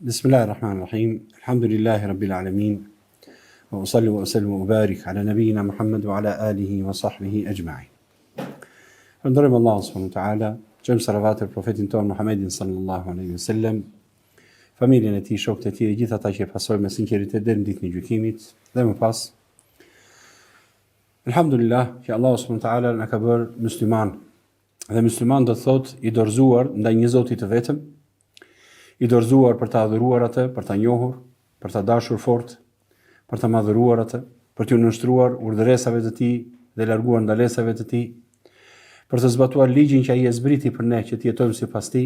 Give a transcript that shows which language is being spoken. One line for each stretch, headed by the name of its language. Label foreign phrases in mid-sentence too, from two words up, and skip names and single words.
Arabic: بسم الله الرحمن الرحيم الحمد لله رب العالمين وأصلي وأسلم وأبارك على نبينا محمد وعلى آله وصحبه أجمعين.
Albanian: Ndërëm Allah
Arabic: سبحانه وتعالى,
Albanian: qëmë salavat e profetin tonë Muhammedin
Arabic: صلى الله عليه وسلم,
Albanian: familjen e tij, shokët e tij dhe gjithë ata që e pasojnë me sinqeritet deri në ditën e gjykimit, dhe më pas. Alhamdulillah që Allah
Arabic: سبحانه وتعالى
Albanian: na ka bërë musliman. Dhe musliman do të thotë i dorëzuar ndaj një Zoti të vetëm, i dorëzuar për ta adhuruar atë, për ta njohur, për ta dashur fort, për ta madhëruar atë, për t'u nënshtruar urdhëresave të tij dhe larguar ndalesave të tij, për të zbatuar ligjin që ai e zbriti për ne që të jetojmë sipas tij.